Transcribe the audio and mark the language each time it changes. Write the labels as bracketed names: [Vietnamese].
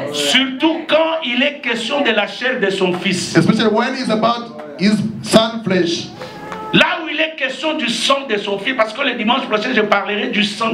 [French] Surtout quand il est question de la chair de son fils. [English] Especially when it's about his son flesh. [French] Là où il est question du sang de son fils, parce que le dimanche prochain je parlerai du sang.